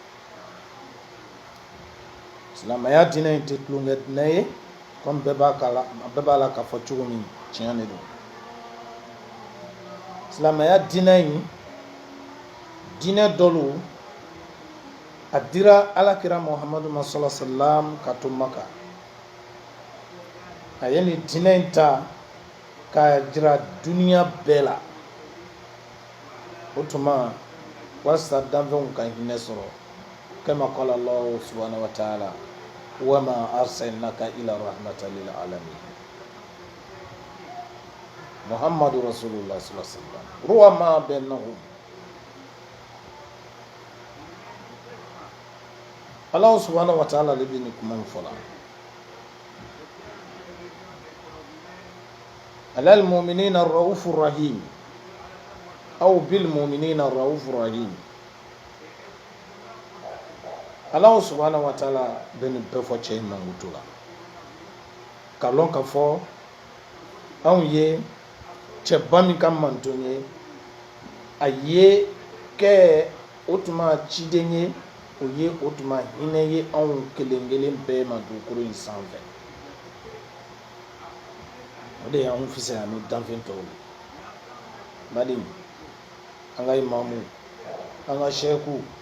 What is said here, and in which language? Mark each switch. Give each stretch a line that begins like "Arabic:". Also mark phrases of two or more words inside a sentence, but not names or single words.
Bambara: Silamɛya diinɛ in tɛ tulonkɛ diinɛ ye, comme bɛɛ b'a la k'a fɔ cogo min, tiɲɛ de don. Silamɛya diinɛ in diinɛ dɔ lo, a dira alakira muhamadu ma
Arabic: صلى الله عليه وسلم
Bambara: ka to Maka. A ye nin diinɛ in ta k'a jira duniya bɛɛ la. O tuma walasa danfɛnw ka hinɛ sɔrɔ,
Arabic: كما قال الله سبحانه وتعالى وما أرسلناك إلا رحمة للعالمين. محمد رسول الله صلى الله عليه وسلم رحماء بينهم. الله سبحانه وتعالى
Bambara: le bi ni kuma min fɔla.
Arabic: على المؤمنين رؤوف رحيم أو بالمؤمنين رؤوف رحيم aw bil mu'minina raufur rahim. الله سبحانه وتعالى
Bambara: bɛ nin bɛɛ fɔ cɛ in mankutu la ka lɔn ka fɔ anw ye cɛba min ka manton ye a ye kɛ o tuma ciden ye o ye o tuma hinɛ ye anw kelen kelen bɛɛ ma dugukolo in sanfɛ o de y'anw fisaya ni danfɛn tɔw ye badi an ka imamu an ka sɛku